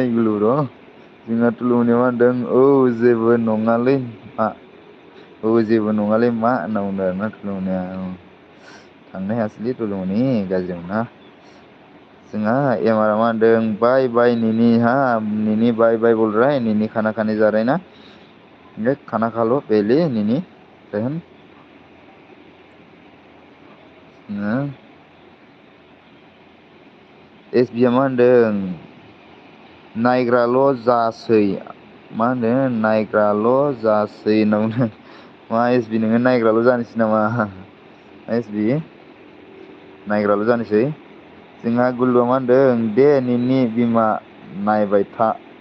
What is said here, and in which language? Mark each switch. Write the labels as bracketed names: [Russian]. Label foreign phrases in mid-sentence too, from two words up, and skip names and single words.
[Bodo] गुलु ब्र' जोंहा तुलुमुनिया मा होनदों औ जेबो नङालै मा जेबो नङालै मा होनना बुंदों आरोना तुलुमुनिया थांनो हायासैलै तुलुमुनि गाज्रि मोनना जोंहा एमारा मा होनदों बाय निनि निनि बाय [Hindi] बोल रहा है निनि खाना खाने जा रहा है ना खाना खा लो पहले निनी बहन [Bodo] SB मा होनदों नायग्राल' जासै मा होनदों नायग्राल' जासै होनना बुंदों मा SB नोङो नायग्राल' जानोसै नामा SB नायग्राल' जानोसै जोंहा गुलुआ मा होनदों दे निनि बिमा नायबाय था